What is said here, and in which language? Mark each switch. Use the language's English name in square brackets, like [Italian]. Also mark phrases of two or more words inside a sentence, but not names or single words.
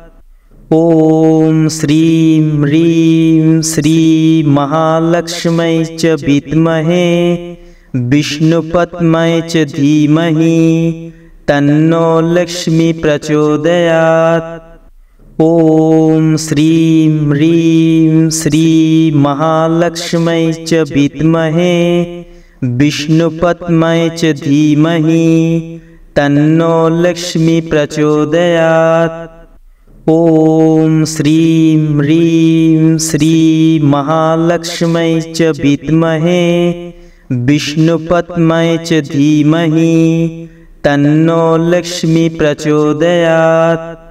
[Sanskrit] ওম শ্রীম হ্রিম শ্রী মহালক্ষ্মী চ বিদ্মহে বিষ্ণুপত্মায় চ ধীমহি তন্নো লক্ষ্মী প্রচোদয়াৎ। ওম শ্রীম হ্রিম শ্রী মহালক্ষ্মী চ বিদ্মহে विष्णुपत्न्यै च धीमहि तन्नो लक्ष्मी प्रचोदयात्। ॐ श्रीं ह्रीं श्रीं महालक्ष्म्यै च विद्महे विष्णुपत्न्यै च धीमहि तन्नो लक्ष्मी प्रचोदयात्।